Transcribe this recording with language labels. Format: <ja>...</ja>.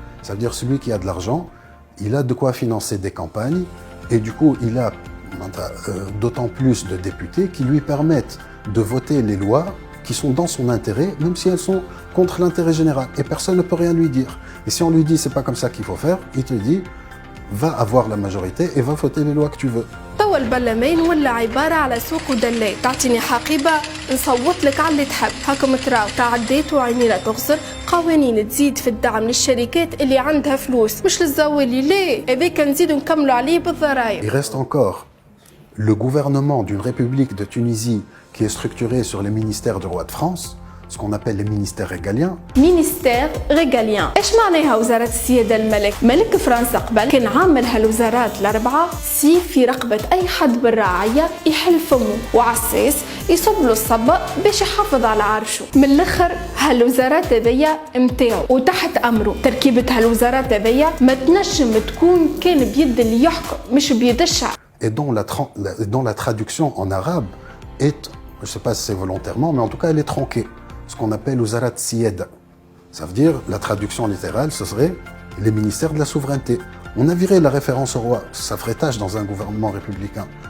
<fr>Ça veut dire celui qui a de l'argent, il a de quoi financer des campagnes, et du coup, il a d'autant plus de députés qui lui permettent de voter les lois qui sont dans son intérêt, même si elles sont contre l'intérêt général. Et personne ne peut rien lui dire. Et si on lui dit c'est pas comme ça qu'il faut faire, il te dit va avoir la majorité et va voter les lois que tu veux.</fr> <ar>توا البرلمان ولا عبارة على سوق ودلات، تعطيني حقيبة نصوت لك على اللي تحب، هاكم تراو تعديت وعينينا تغزر، قوانين تزيد في الدعم للشركات اللي عندها فلوس، مش للزوالي ليه، هذاك نزيدو نكملوا عليه بالضرايب.</ar> <fr>Il reste encore le gouvernement d'une république de Tunisie qui est structuré sur les ministères du roi de France, ce qu'on appelle les ministères régaliens.</fr> <ar>مينيستير ريغاليان، ايش معناها وزارة السيادة الملك؟ ملك فرنسا قبل كان عامل هالوزارات الأربعة سيف في رقبة أي حد بالرعاية يحل فمه وعساس يصب له الصبة باش يحافظ على عرشه. من الآخر هالوزارات هذيا متاعو وتحت أمره. تركيبة هالوزارات هذيا ما تنجم تكون كان بيد اللي يحكم مش بيد الشعب.</ar> <fr>Et dont la traduction en arabe est, je ne sais pas si c'est volontairement, mais en tout cas elle est tronquée. Ce qu'on appelle Ouzarat Siyed. Ça veut dire, la traduction littérale, ce serait les ministères de la souveraineté. On a viré la référence au roi, ça ferait tâche dans un gouvernement républicain.</fr>